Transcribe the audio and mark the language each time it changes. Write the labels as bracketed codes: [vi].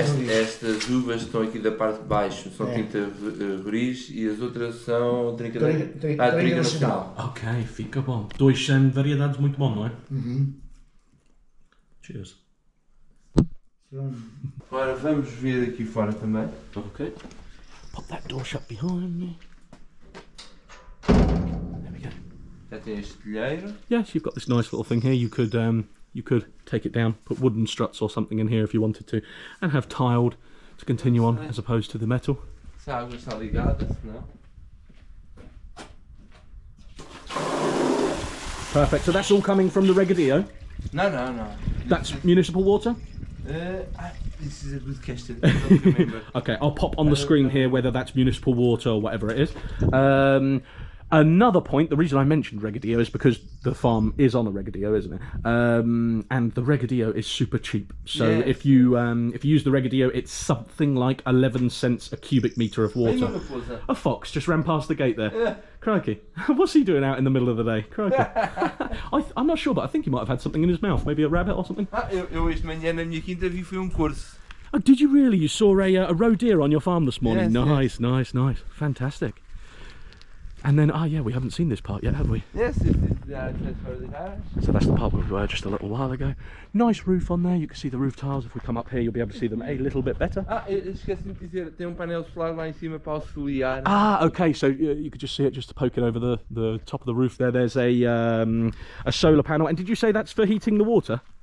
[pt] Estas uvas que estão aqui da parte de baixo são tinta roriz e as outras são trinca nacional. Ok, fica bom. Dois variedades muito bom, não é? [en] Cheers. [pt] Agora vamos ver aqui fora também. [en] Ok. Pop that door shut behind me. There we go. [pt] Já tem este telheiro. [en] Yes, you've got this nice little thing here. You could take it down, put wooden struts or something in here if you wanted to, and have tiled to continue on as opposed to the metal. [pt] Se a água está ligada, senão. [en] Perfect. So that's all coming from the regadío? No. That's municipal water? This is a good question. I don't remember. Okay, I'll pop on the screen here whether that's municipal water or whatever it is. Another point, the reason I mentioned regadío is because the farm is on a regadío, isn't it? And the regadío is super cheap. So if you use the regadío, it's something like 11 cents a cubic metre of water. A fox just ran past the gate there. Yeah. Crikey. What's he doing out in the middle of the day? Crikey. I'm not sure, but I think he might have had something in his mouth. Maybe a rabbit or something. [pt] Eu hoje de manhã na minha quinta vi foi corso. [en] Oh, did you really? You saw a roe deer on your farm this morning? Yes, nice. Fantastic. And then, yeah, we haven't seen this part yet, have we? Yes, it's the garage. So that's the part where we were just a little while ago. Nice roof on there. You can see the roof tiles. If we come up here, you'll be able to see them a little bit better. [pt] Esqueci de dizer, tem painel solar lá em cima para auxiliar. [en] Ah, okay. So you could just see it just poking over the top of the roof there. There's a solar panel. And did you say that's for heating the water?